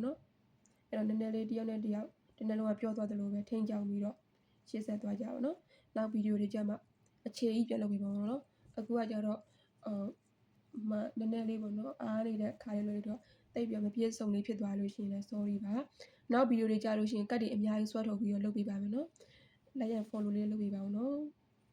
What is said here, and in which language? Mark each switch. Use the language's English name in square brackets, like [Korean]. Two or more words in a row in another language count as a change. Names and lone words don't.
[Burmese] နော်အဲ့တော့နည်းနည်းလေးတယောက်နဲ့တယောက်ဒီနေ့လုံးကပြောသွားသလိုပဲထိန်းချောင်းပြီးတော့ရှေ့ဆက်သွားကြပါတော့နောက်ဗီဒီယိုတွေကြမှာအခြေကြီးပြန်လုပ်ပြီးပါတော့နော်အခုကကြတော့နည်းနည်းလေးပေါ့နော်အားနေတဲ့ခါလေးလို့တော့တိတ်ပြမပြည့်စုံလေးဖြစ်သွားလို့ရှိရင်လည်း sorry ပါနောက်ဗီဒီယိုတွေကြာလို့ရှိရင်ကတ်တွေအများကြီးဆွဲထုတ်ပြီးတော့လုပ်ပေးပါမယ်နော် [English] like and follow [Burmese] လေးလုပ်ပေးပါဦးနော်